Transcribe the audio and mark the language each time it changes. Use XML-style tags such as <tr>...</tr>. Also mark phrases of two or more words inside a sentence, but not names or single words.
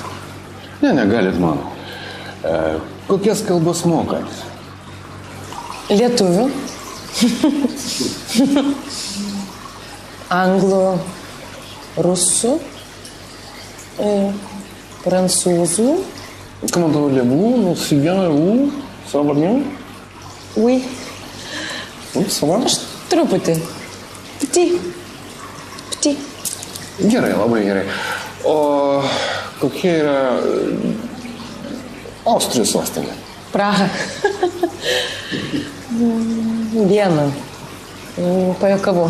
<lt>Ne, negalit man. Kokias kalbas mokat? Lietuvių. Anglų. Rusų. Prancūzų.</lt> <fr>Comment allez-vous? C'est bien, et vous? Ça va bien? Oui. Oui, ça va?</fr> <lt>Aš truputį. Pti. Gerai, labai gerai. O kokia yra Austrijos sostinė? Praha. Viena. Pajuokavau.</lt>